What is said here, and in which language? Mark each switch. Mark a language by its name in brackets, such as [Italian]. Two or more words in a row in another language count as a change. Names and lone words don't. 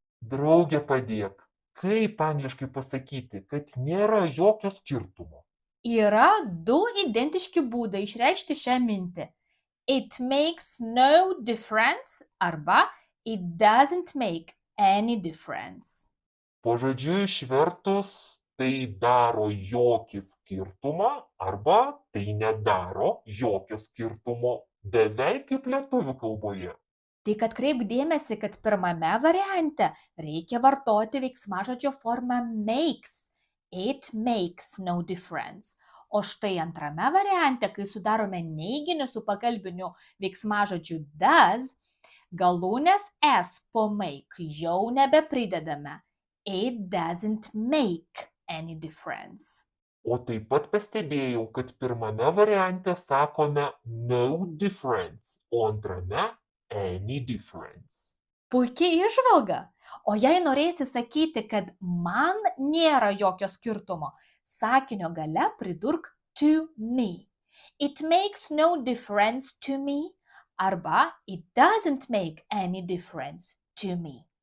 [Lithuanian] Drauge padėk. Kaip angliškai pasakyti, kad nėra jokio skirtumo? Yra du identiški būdai išreikšti šią mintį. [English] It makes no difference arba it doesn't make any difference. [Lithuanian] Pažodžiui išvertus tai daro jokį skirtumą arba tai nedaro jokio skirtumo, beveik kaip lietuvių kalboje. Tik atkreipk dėmesį, kad pirmame variante reikia vartoti veiksmažodžio formą makes. [English] It makes no difference. [Lithuanian] O štai antrame variante, kai sudarome neiginį su pagalbiniu veiksmažodžiu does, galūnės s po make jau nebepridedame. [English] It doesn't make any difference. [Lithuanian] O taip pat pastebėjau, kad pirmame variante sakome [English] no difference, [Lithuanian] o antrame [English] any difference. [Lithuanian] Puikiai įžvalga. O jei norėsi sakyti, kad man nėra jokio skirtumo, sakinio gale pridurk [English] to me. It makes no difference to me arba it doesn't make any difference to me.